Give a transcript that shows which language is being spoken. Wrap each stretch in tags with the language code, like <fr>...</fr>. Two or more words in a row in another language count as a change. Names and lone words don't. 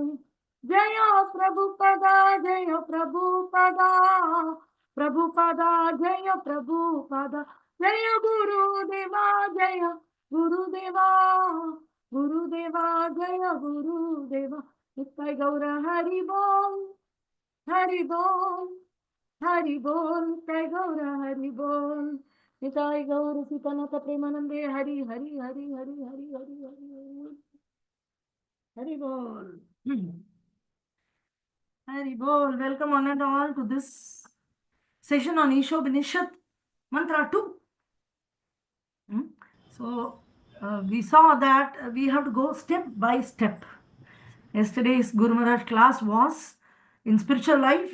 <sa>जय प्रभुपाद, जय प्रभुपाद, प्रभुपाद, जय प्रभुपाद, जय गुरुदेव, जय गुरुदेव, गुरुदेव, जय गुरुदेव.</sa> <bn>নিতাই গৌর হরি বোল, হরি বোল, হরি বোল, নিতাই গৌর হরি বোল. নিতাই গৌর সীতানাথ প্রেমানন্দে, হরি হরি হরি হরি হরি হরি হরি হরি বোল. হরি বোল.</bn> <en>Welcome on and all to this session on Isopanisad Mantra 2. So we saw that we have to go step by step. Yesterday's Guru Maharaj class was in spiritual life.</en>